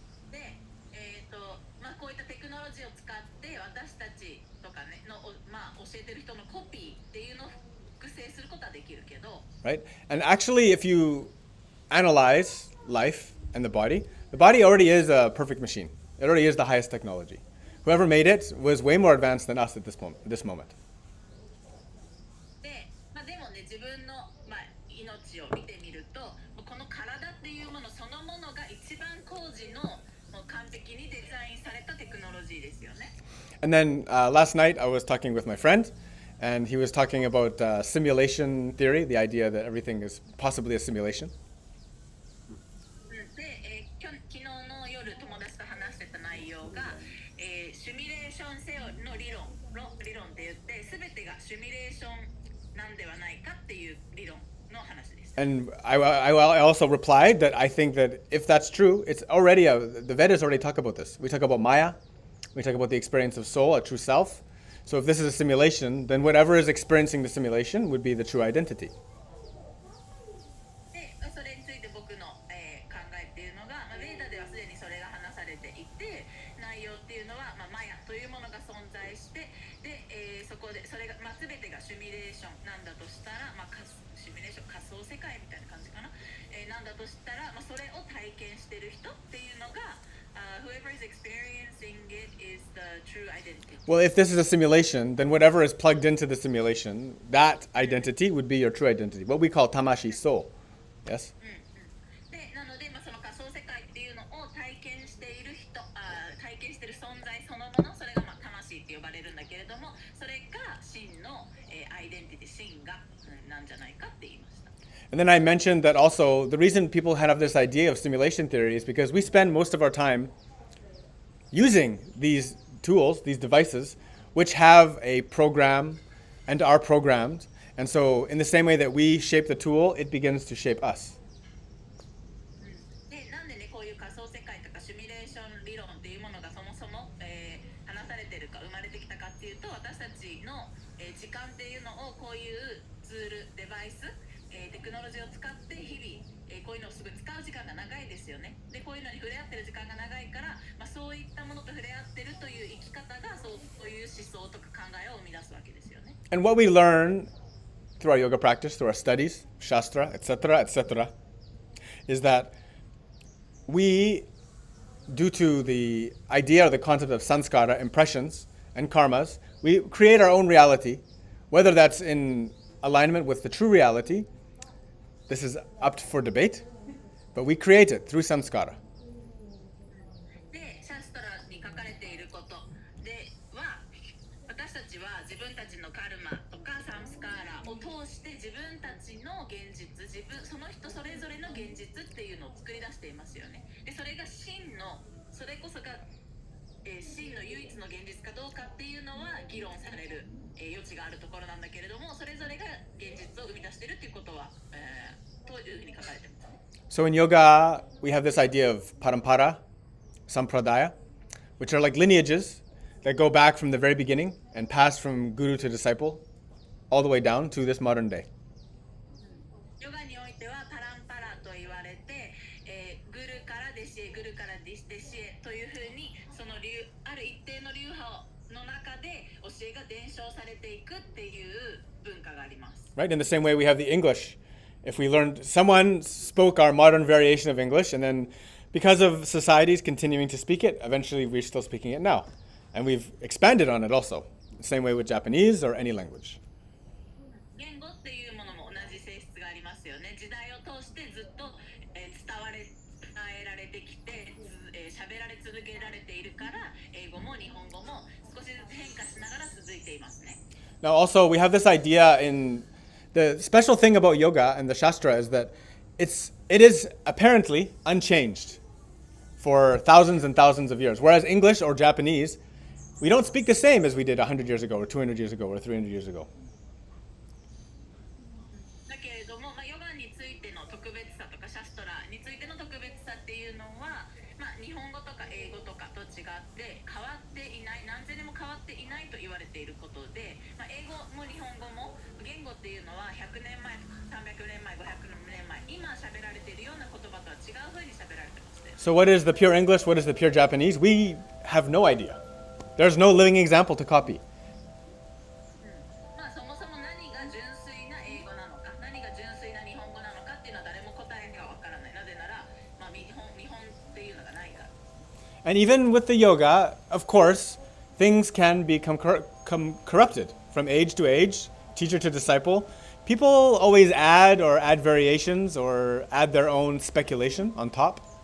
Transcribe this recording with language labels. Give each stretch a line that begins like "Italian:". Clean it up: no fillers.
Japanese: で、こういったテクノロジーを使って私たちとかねの、教えてる人のコピーっていうのを複製することはできるけど、
English: Right? And actually, if you analyze life and the body already is a perfect machine. It already is the highest technology. Whoever made it was way more advanced than us at this moment.
Japanese: で、でもね自分の、命を見てみると、この体っていうものそのものが一番工事のもう完璧にデザインされたテクノロジーですよね。
English: And then last night, I was talking with my friend, and he was talking about simulation theory, the idea that everything is possibly a simulation.
Japanese: で、昨日の夜友達と話してた内容が、シミュレーションセオリーの理論って言って、全てがシミュレーションなんではないかっていう理論の話です。
English: And I also replied that I think that if that's true, it's already the Vedas already talk about this. We talk about Maya, we talk about the experience of soul, a true self. So if this is a simulation, then whatever is experiencing the simulation would be the true identity.
Japanese: で、それについて僕の、考えっていうのが、ベーダではすでにそれが話されていて、内容っていうのは、マヤというものが存在して、で、そこでそれが、全てがシミュレーションなんだとしたら、シミュレーション仮想世界みたいな感じかな、なんだとしたら、それを体験してる人っていうのが、
English: whoever is experiencing it is the true identity. Well, if this is a simulation, then whatever is plugged into the simulation, that identity would be your true identity, what we call tamashi soul. Yes?
Japanese: で、なので、その仮想世界っていうのを体験している人、体験している存在そのもの、それが魂って呼ばれるんだけれども、それが真の、アイデンティティ、真が、なんじゃないかって言いました。
English: And then I mentioned that also the reason people have this idea of simulation theory is because we spend most of our time using these tools, these devices, which have a program and are programmed. And so in the same way that we shape the tool, it begins to shape us.
Japanese: で、なんでね、こういう仮想世界とかシミュレーション理論っていうものがそもそも、話されてるか生まれてきたかっていうと、私たちの、時間っていうのをこういうツール、デバイス、テクノロジーを使って日々、こういうのをすごい使う時間が長いですよね。で、こういうのに触れ合ってる時間が長いから、そういったものと触れ合ってるという生き方がそういう思想とか考えを生み出すわけですよね。
English: And what we learn through our yoga practice, through our studies, shastra, etc., etc., is that we due to the idea or the concept of sanskara, impressions, and karmas, we create our own reality, whether that's in alignment with the true reality. This is up for debate, but we create it through samskara.
Japanese: で、シャストラに書かれていることでは、私たちは自分たちのカルマとかサムスカーラを通して自分たちの現実、その人それぞれの現実っていうのを作り出していますよね。で、それが真の、それこそが、真の唯一の現実かどうかっていうのは議論される、余地があるところなんだけれども、それぞれが現実を生み出しているっていうことは、というふうに書かれています。
English: So in yoga, we have this idea of parampara, sampradaya, which are like lineages that go back from the very beginning and pass from guru to disciple all the way down to this modern day.
Japanese: ヨガにおいてはパランパラと言われて、グルから弟子へ、グルから弟子へというふうに、そのある一定の流派の中で教えが伝承されていくっていう文化があります。
English: Right? In the same way we have the English. If we learned, someone spoke our modern variation of English, and then because of societies continuing to speak it, eventually we're still speaking it now. And we've expanded on it also. The same way with Japanese or any language.
Japanese: 言語っていうものも同じ性質がありますよね。時代を通してずっと、伝えられてきて、喋られ続けられているから、英語も日本語も少しずつ変化しながら続いていますね。
English: Now also we have this idea in the special thing about yoga and the Shastra is that it is apparently unchanged for thousands and thousands of years. Whereas English or Japanese, we don't speak the same as we did 100 years ago or 200 years ago or 300 years ago.
Japanese: だけれども、ヨガについての特別さとかシャストラについての特別さっていうのは、日本語とか英語とかと違って変わっていない、何千年も変わっていないと言われていることで、英語も日本語も言語っていうのは100年前、300年前、500年前、今喋られているような言葉とは違う風に喋られてますね。
English: So what is the pure English? What is the pure Japanese? We have no idea. There's no living example to copy.
Japanese: そもそも何が純粋な英語なのか、何が純粋な日本語なのかっていうのは誰も答えがわからない。なぜなら、日本っていうのがないから。
English: And even with the yoga, of course, things can become corrupted from age to age, teacher to disciple. People always add variations or add their own speculation on top.